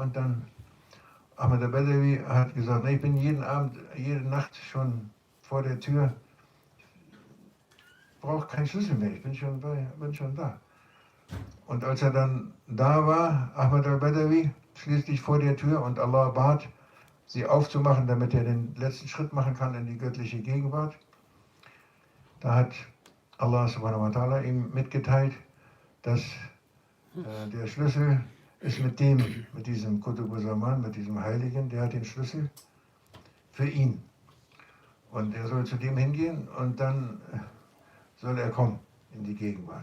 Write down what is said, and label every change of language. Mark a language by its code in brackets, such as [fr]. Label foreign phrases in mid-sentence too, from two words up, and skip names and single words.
[de] Und dann Ahmad al-Badawi hat gesagt, ich bin jeden Abend, jede Nacht schon vor der Tür, ich brauche keinen Schlüssel mehr, ich bin schon da. Und als er dann da war, Ahmad al-Badawi, schließlich vor der Tür, und Allah bat, sie aufzumachen, damit er den letzten Schritt machen kann in die göttliche Gegenwart, da hat [ar] الله سبحانه وتعالى [de] ihm mitgeteilt, dass der Schlüssel ist mit diesem [ar] قطب زمان, [de] mit diesem Heiligen, der hat den Schlüssel für ihn. Und er soll zu dem hingehen und dann soll er kommen in die Gegenwart.